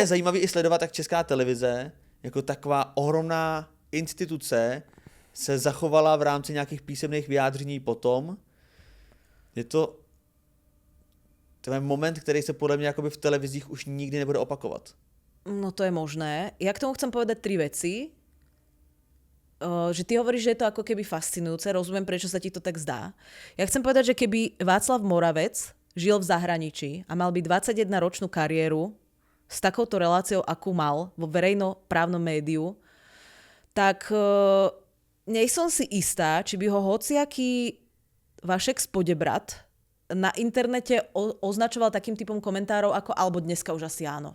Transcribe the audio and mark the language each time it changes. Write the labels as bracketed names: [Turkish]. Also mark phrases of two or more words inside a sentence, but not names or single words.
[Czech] A je zajímavý i sledovat, jak Česká televize jako taková ohromná instituce se zachovala v rámci nějakých písemných vyjádření potom. Je to moment, který se podle mě jakoby v televizích už nikdy nebude opakovat. No to je možné. [Slovak] Ja k tomu chcem povedať 3 veci. Že ty hovoríš, že je to ako keby fascinujúce, rozumiem, prečo sa ti to tak zdá. Ja chcem povedať, že keby Václav Moravec žil v zahraničí a mal by 21-ročnú kariéru s takouto reláciou, akú mal vo verejnoprávnom médiu, tak nej som si istá, či by ho hociaký Vašek Spodebrat na internete označoval takým typom komentárov, ako, alebo dneska už asi áno.